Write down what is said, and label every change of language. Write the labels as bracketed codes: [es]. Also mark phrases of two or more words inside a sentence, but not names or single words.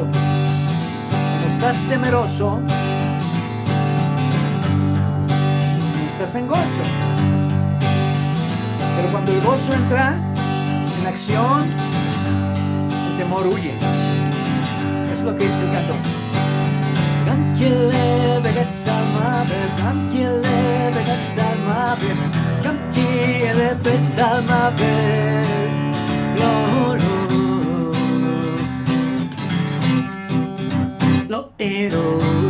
[es] Cuando estás temeroso, no estás en gozo. Pero cuando el gozo entra en acción, el temor huye. Es lo que dice el canto. [he] גם כי אלך בגיא צלמוות, גם כי אלך בגיא צלמוות, גם כי אלך בגיא צלמוות, לא אירא.